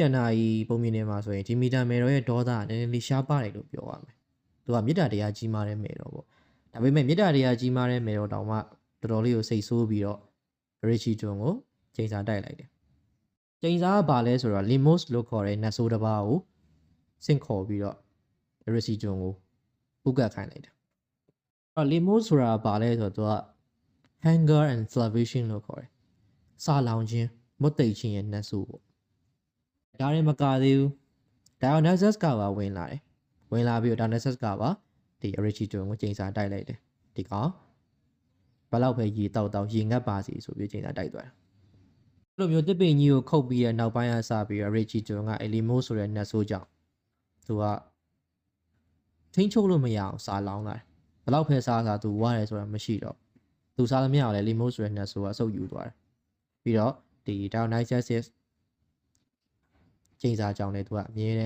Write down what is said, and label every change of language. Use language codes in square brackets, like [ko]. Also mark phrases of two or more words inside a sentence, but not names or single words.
[my] န်တာကြီးပုံမြင်နေမှာဆိုရင်ဒီမီတာမယ်တော်ရဲ့ဒေါသကနည်းနည်းလေးရှားပါတယ်လို့ပြောရမယ်သူကမေတ္တာတရားကြီးမားတဲ့မယ်တော်ပေါ့ဒါပေမဲ့မေတ္တာတရားကြီးမားတဲ့မယ်တော်တောင်မှတော်တော်လေးကိုစိတ်ဆိုးပြီးတော့ Erysichthon ကိုချိန်စာတိုက်လိုက်တယ်ချိန်စာကဘာလဲဆိုတော့ Limos လို့ခေါ်တဲ့နတ်ဆိုးတစ်ပါးကိုဆင့်ခေါ်ပြီးတော့ Erysichthon ကိုပုကတ်ခိုင်းလိုက်တယ်အဲ့တော့ Limos ဆိုတာဘာလဲဆိုတော့သူက [en] hunger and starvation [my] လို့ခေါ်တယ်စာလောင်ခြင်းမွတ်သိပ်ခြင်းရဲ့နတ်ဆိုးပေါ့ဒါရင်မကသေးဘူး Dionysus ကပါဝင်လာတယ်ဝင်လာ ပြီးတော့ Dionysus ကပါဒီ Erysichthon ကိုချိန်စာတိုက်လိုက်တယ်ဒီကောင်ဘယ်လောက်ပဲရေတောက်ရေငတ်ပါစီဆိုပြီးချိန်စာတိုက်သွားတယ်အဲ့လိုမျိုးတစ်ပင်ကြီးကိုခုတ်ပြီးတဲ့နောက်ပိုင်းအစပြီး Erysichthon က Limos ဆိုတဲ့နတ်ဆိုးကြောင့်သူကထိန်းချုပ်လို့မရအောင်စာလောင်းလာတယ်ဘယ်လောက်ဖဲစားသူဝါတယ်ဆိုတာမရှိတော့သူစားသမျှကိုလည်း Limos ဆိုတဲ့နတ်ဆိုးကအဆုပ်ယူသွားတယ်ပြီးတော့ဒီ Dionysus ချိန်စာကြောင့်လည်းသူကအမြဲတမ်း